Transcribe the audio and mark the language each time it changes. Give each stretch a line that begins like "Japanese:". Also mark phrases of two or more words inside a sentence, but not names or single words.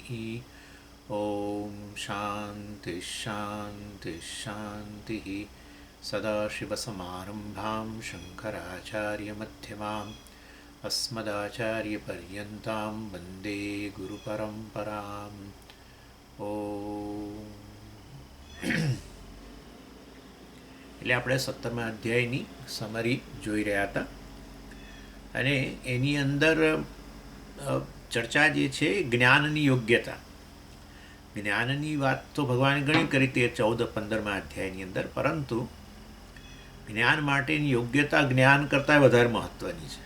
Sanskrit: ॐ शान्तिः शान्तिः शान्तिः सदाशिवसमारम्भां शङ्कराचार्यमध्यमाम् अस्मदाचार्यपर्यन्तां वन्दे गुरुपरम्पराम्
Gujarati: એટલે આપણે 17મા અધ્યાયની સમરી જોઈ રહ્યા હતા અને એની અંદર ચર્ચા જે છે જ્ઞાનની યોગ્યતા. જ્ઞાનની વાત તો ભગવાને ઘણી કરી તે 14-15મા અધ્યાયની અંદર, પરંતુ જ્ઞાન માટેની યોગ્યતા જ્ઞાન કરતાં વધારે મહત્ત્વની છે.